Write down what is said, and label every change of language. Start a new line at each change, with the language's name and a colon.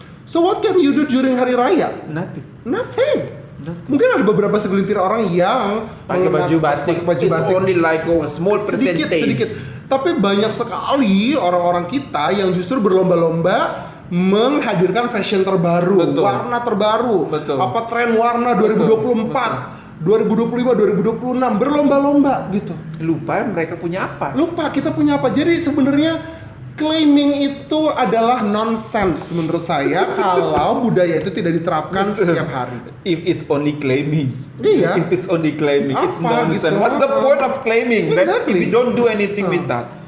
English: So what can you do during hari raya? Nothing.
Indonesian: Mungkin ada beberapa segelintir orang yang pakai baju batik.
English: Only like a small percentage.
Indonesian: Sedikit. Tapi banyak sekali orang-orang kita yang justru berlomba-lomba menghadirkan fashion terbaru, warna terbaru, apa tren warna 2024. 2025, 2026 berlomba-lomba gitu. Lupa mereka punya apa. Lupa kita punya apa. Jadi sebenarnya claiming itu adalah nonsense menurut saya kalau budaya itu tidak diterapkan setiap hari.
English: If it's only claiming.
Indonesian: Iya.
English: If it's only claiming, it's
Indonesian: Apa
English: nonsense.
Indonesian: gitu?
English: What's the point of claiming? That if Exactly. you don't do anything with that.